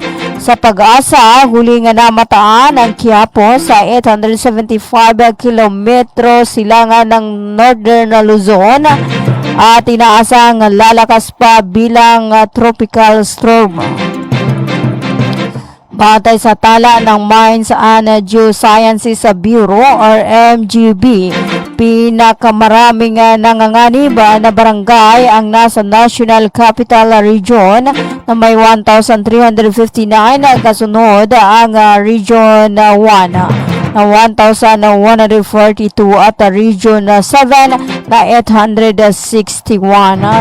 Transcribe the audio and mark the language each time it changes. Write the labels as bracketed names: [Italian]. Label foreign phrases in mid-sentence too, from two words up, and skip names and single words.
[Filipino] Sa Pag-asa, huling namataan ang Quiapo sa 875 kilometro silangan ng Northern Luzon at inaasang lalakas pa bilang tropical storm. Batay sa tala ng Mines and Geosciences Bureau or MGB, pinakamaraming nanganganib na barangay ang nasa National Capital Region na may 1,359, kasunod ang Region 1 na 1,142 at Region 7 na 861.